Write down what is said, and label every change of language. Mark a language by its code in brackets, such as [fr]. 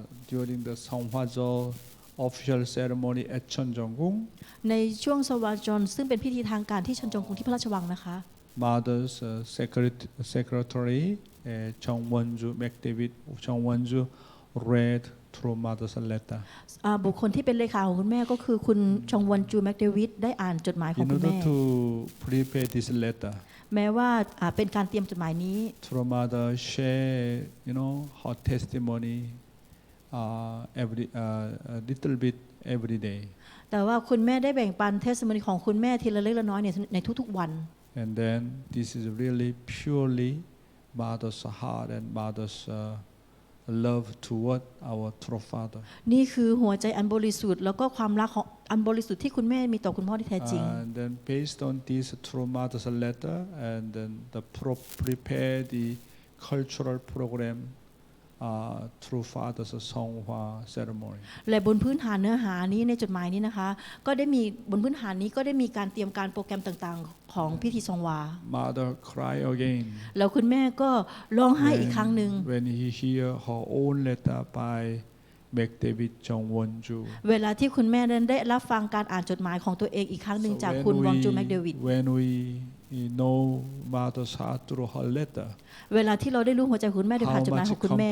[en] during the Songhwajo official ceremony at Cheonjeonggung, [th] ในช่วงสวาจรซึ่งเป็นพิธีทางการที่ชันจงกรุงที่พระราชวังนะคะ [en] Mother's secretary Chung Won-ju McDavid Chung Won-ju read through Mother's letter. [th] บุคคลที่เป็นเลขาของคุณแม่ก็คือคุณชงวันจูแมคเดวิดได้อ่านจดหมายของคุณแม่ [en] In order to prepare this letter, [th] แม้ว่าเป็นการเตรียมจดหมายนี้ [en] through Mother share, her testimony a little bit every day. [th] แต่ว่าคุณแม่ได้แบ่งปันเทสติโมนีของคุณแม่ทีละเล็กละน้อยในทุกๆวัน [en] And then this is really purely Mother's heart and Mother's love toward our true Father. [th] นี่คือหัวใจอันบริสุทธิ์แล้วก็ความรักของอันบริสุทธิ์ที่คุณแม่มีต่อคุณพ่อที่แท้จริง [en] And then based on this true Mother's letter, and then prepare the cultural program through Father's Songhwa ceremony. [th] และบนพื้นฐานเนื้อหานี้ในจดหมายนี้นะคะก็ได้มีบนพื้นฐานนี้ก็ได้มีการเตรียมการโปรแกรมต่างๆของพิธีซองวา [en] Mother cry again. [th] แล้วคุณแม่ก็ร้องไห้อีกครั้งหนึ่ง [en] When he hear her own letter by McDavid Chung Won-ju. [th] เวลาที่คุณแม่นั้นได้รับฟังการอ่านจดหมายของตัวเองอีกครั้งหนึ่งจากคุณวองจูแมคเดวิด [en] When we know Mother's heart through her letter, [th] เวลาที่เราได้รู้หัวใจคุณแม่โดยผ่านจดหมายของคุณแม่